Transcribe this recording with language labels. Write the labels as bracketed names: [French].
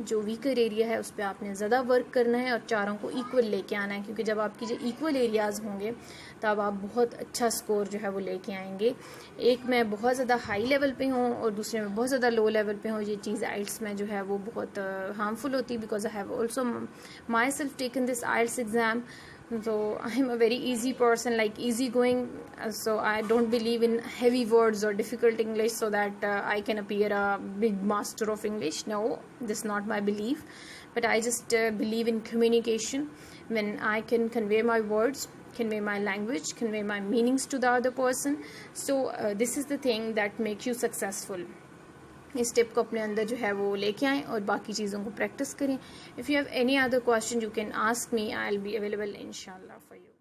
[Urdu] جو weaker area ہے اس پہ آپ نے زیادہ ورک کرنا ہے اور چاروں کو ایکول لے کے آنا ہے، کیونکہ جب آپ کی جو ایکول ایریاز ہوں گے تب آپ بہت اچھا سکور جو ہے وہ لے کے آئیں گے. ایک میں بہت زیادہ ہائی لیول پہ ہوں اور دوسرے میں بہت زیادہ لو لیول پہ ہوں، یہ چیز آئلس میں جو ہے وہ بہت ہارمفل ہوتی ہے. [English] Because I have also myself taken this IELTS exam. So I am a very easy person, like easy going, so I don't believe in heavy words or difficult English so that I can appear a big master of English. No, this is not my belief, but I just believe in communication. When I can convey my words, convey my language, convey my meanings to the other person, so this is the thing that makes you successful. [Urdu] اس ٹپ کو اپنے اندر جو ہے وہ لے کے آئیں اور باقی چیزوں کو پریکٹس کریں. [English] If you have any other question you can ask me, I will be available انشاء اللہ for you.